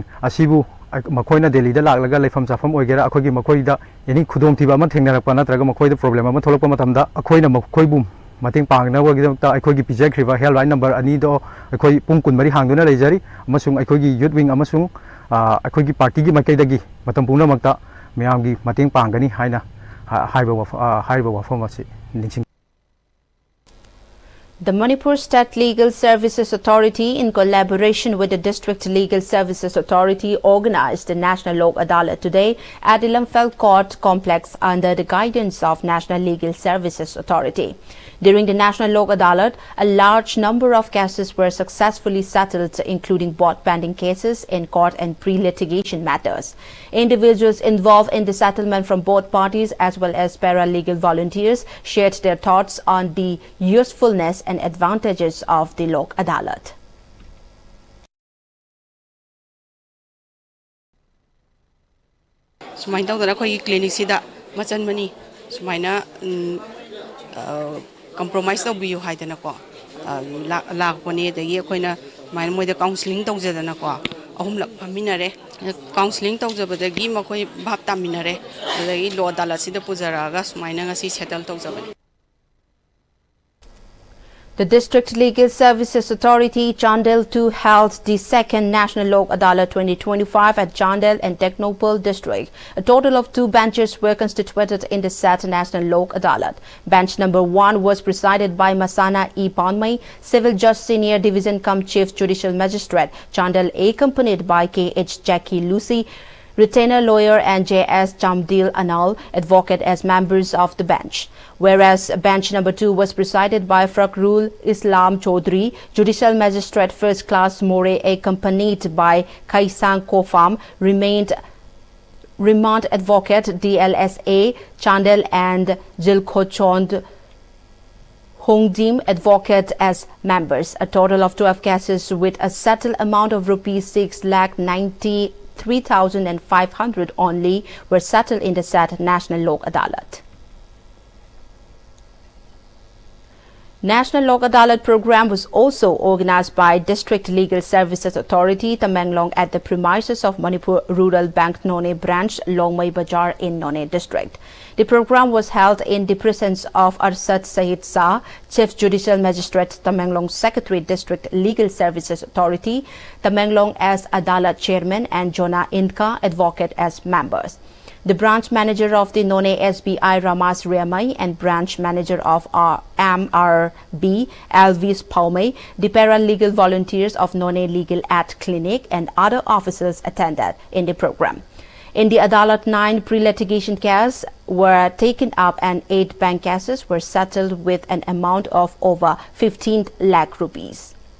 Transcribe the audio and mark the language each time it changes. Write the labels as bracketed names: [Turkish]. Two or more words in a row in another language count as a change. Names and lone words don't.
[Manipuri] asibu makoina Delhi da laglaga leifam chafam oigera akhogi makoida yani khudong thiba ama thengnarakpa natraga makoida problem ama tholokpa matamda akhoina makoibum mating pangna wagidamta akhogi pijakriba [English] helpline number [Manipuri] ani do akhoi pung kun mari hangduna leijari amasung akhogi [English] youth wing [Manipuri] amasung akhogi party gi makaidagi matam pungna makta miyamgi mating pangani haina haiba wafam asi ningsing. [English] The Manipur State Legal Services Authority, in collaboration with the District Legal Services Authority, organized the National Lok Adalat today at the Lamphel Court Complex under the guidance of National Legal Services Authority. During the National Lok Adalat, a large number of cases were successfully settled, including both pending cases in court and pre-litigation matters. Individuals involved in the settlement from both parties as well as paralegal volunteers shared their thoughts on the usefulness and advantages of the Lok Adalat. [Manipuri] Sumain tawdana khoi clinic sida machan mani sumaina compromise tawbiyu haidana ko lakpone dagi khoina main moida counseling tawjadana ko ahum lak phaminare counseling tawjabadagi makhoi bhab taminare dagi law adalat sida pujaraga sumaina ngasi settle tawjabani. [English] The District Legal Services Authority, Chandel 2, held the second National Lok Adalat 2025 at Chandel and Technopole District. A total of 2 benches were constituted in the said National Lok Adalat. Bench number 1 was presided by Masana E. Panmai, Civil Judge Senior Division cum Chief Judicial Magistrate, Chandel, accompanied by K.H. Jackie Lucy, retainer lawyer, and J.S. Chamdil Anal, advocate, as members of the bench. Whereas bench number 2 was presided by Fakrul Islam Chaudhry, Judicial Magistrate First Class More, accompanied by Kaisang Kofam, remand advocate DLSA Chandel, and Jilkhochond Hongdim, advocate, as members. A total of 12 cases with a settled amount of rupees 6,93,500 only were settled in the said National Lok Adalat. National Lok Adalat program was also organized by District Legal Services Authority, Tamenglong, at the premises of Manipur Rural Bank None branch, Longmai Bazaar in None district. The program was held in the presence of Arsad Sahid Shah, Chief Judicial Magistrate, Tamenglong Secretary, District Legal Services Authority, Tamenglong, as Adalat Chairman, and Jona Indka, advocate, as members. The branch manager of the None SBI, Ramas Riamai, and branch manager of MRB, Alvis Paume, the paralegal volunteers of None Legal Aid Clinic, and other officers attended in the program. In the Adalat, 9 pre-litigation cases were taken up and 8 bank cases were settled with an amount of over 15 lakh rupees.